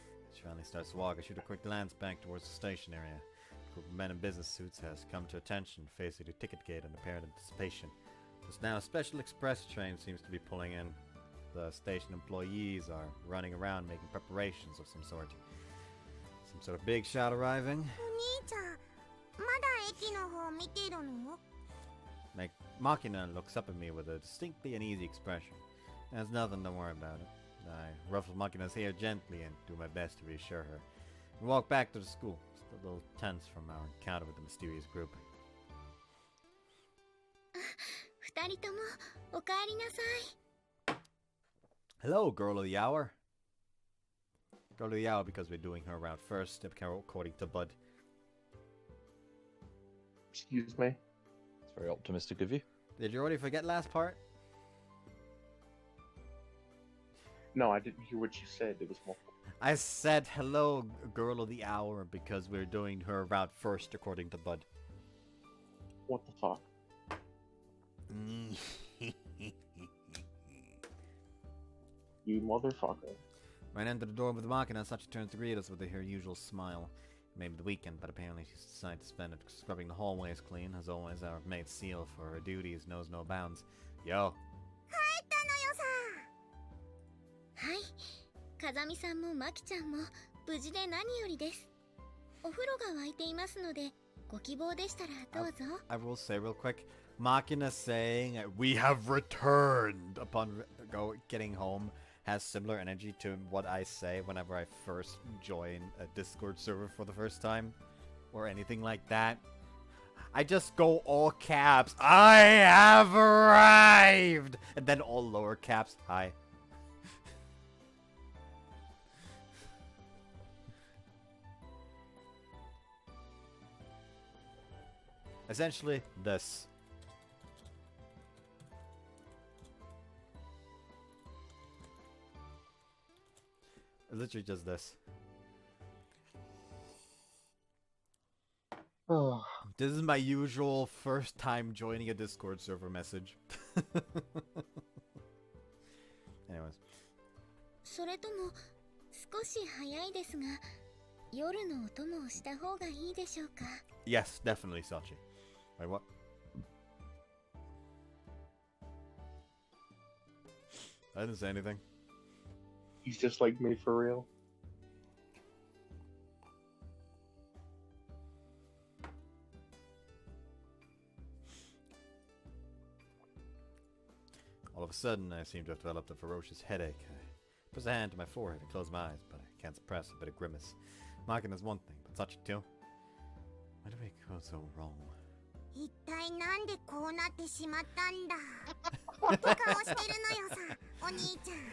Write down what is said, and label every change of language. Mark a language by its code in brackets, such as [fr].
[en] As she finally starts to walk, I shoot a quick glance back towards the station area. A group of men in business suits has come to attention, facing the ticket gate in apparent anticipation. Just now, a special express train seems to be pulling in. The station employees are running around making preparations of some sort. Some sort of big shot arriving. [ja] お兄ちゃん、まだ駅の方見てるの？ [en] Machina looks up at me with a distinctly uneasy expression. There's nothing, don't worry about it. I ruffle Machina's hair gently and do my best to reassure her. We walk back to the school, still a little tense from our encounter with the mysterious group. [ja] 二人ともおかえりなさい。 [en] Hello, girl of the hour. Girl of the hour because we're doing her around first, according to Bud. Excuse me? It's very optimistic of you. Did you already forget last part? No, I didn't hear what you said. It was multiple. I said hello, girl of the hour, because we're doing her around first, according to Bud. What the fuck? You motherfucker. Ran into the door with Machina, such turns to greet us with her usual smile. Maybe the weekend, but apparently she's decided to spend it scrubbing the hallways clean. As always, our maid Seal for her duties knows no bounds. Yo. [ja] 帰ったのよさ。はい。風見さんもマキちゃんも無事で何よりです。お風呂が沸いていますので、ご希望でしたらどうぞ。 [en] I will say real quick, Machina saying we have returned upon getting home has similar energy to what I say whenever I first join a Discord server for the first time, or anything like that. I just go all caps, I have arrived! And then all lower caps, hi. Essentially, this. Literally just this. Oh. This is my usual first time joining a Discord server message. Anyways. [ja] それとも少し早いですが、夜のお供をした方がいいでしょうか。 [en] Yes, definitely, Sachi. Wait, what? I didn't say anything. He's just like me for real. All of a sudden, I seem to have developed a ferocious headache. I press a hand to my forehead and close my eyes, but I can't suppress a bit of grimace. Mocking is one thing, but Sachi too? Why do we go so wrong? [ja] 一体なんでこうなってしまったんだ。って顔してるのよさ、お兄ちゃん。